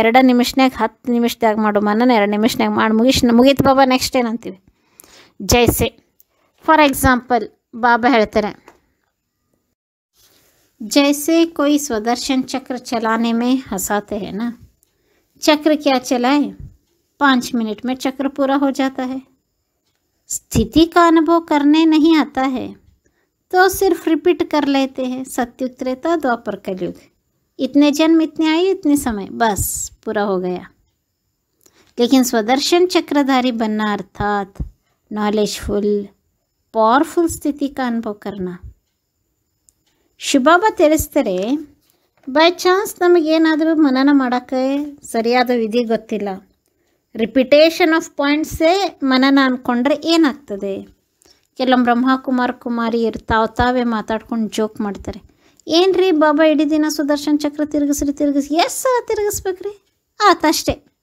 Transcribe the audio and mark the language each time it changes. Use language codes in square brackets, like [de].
[kn] 2 ನಿಮಿಷನಾಗ 10 ನಿಮಿಷದಾಗ ಮಾಡೋ ಮನನ 2 ನಿಮಿಷನಾಗ ಮಾಡಿ ಮುಗೀತು ಬಾಬಾ, ನೆಕ್ಸ್ಟ್ ಏನಂತೀವಿ. [hi] ಜೈಸೆ ಫಾರ್ ಎಕ್ಸಾಂಪಲ್ [kn] ಬಾಬಾ ಹೇಳ್ತಾರೆ, [hi] जैसे कोई स्वदर्शन चक्र चलाने में हंसाते हैं ना, चक्र क्या चलाए 5 मिनट में चक्र पूरा हो जाता है. स्थिति का अनुभव करने नहीं आता है तो सिर्फ रिपीट कर लेते हैं. सत्युग त्रेता द्वापर कलयुग, इतने जन्म इतने आयु इतने समय, बस पूरा हो गया. लेकिन स्वदर्शन चक्रधारी बनना अर्थात नॉलेजफुल पावरफुल स्थिति का अनुभव करना. [kn] ಶಿವಬಾಬಾ ತಿಳಿಸ್ತಾರೆ, ಬೈ ಚಾನ್ಸ್ ನಮಗೇನಾದರೂ ಮನನ ಮಾಡೋಕ್ಕೆ ಸರಿಯಾದ ವಿಧಿ ಗೊತ್ತಿಲ್ಲ, ರಿಪಿಟೇಷನ್ ಆಫ್ ಪಾಯಿಂಟ್ಸೇ ಮನನ ಅಂದ್ಕೊಂಡ್ರೆ ಏನಾಗ್ತದೆ. ಕೆಲವೊಮ್ಮೆ ಬ್ರಹ್ಮಕುಮಾರಿ ತಾವೇ ಮಾತಾಡ್ಕೊಂಡು ಜೋಕ್ ಮಾಡ್ತಾರೆ, ಏನು ರೀ ಬಾಬಾ ಇಡೀ ದಿನ ಸುದರ್ಶನ್ ಚಕ್ರ ತಿರುಗಿಸಿ ಎಷ್ಟು ಸಲ ತಿರುಗಿಸ್ಬೇಕ್ರಿ, ಆತಷ್ಟೇ.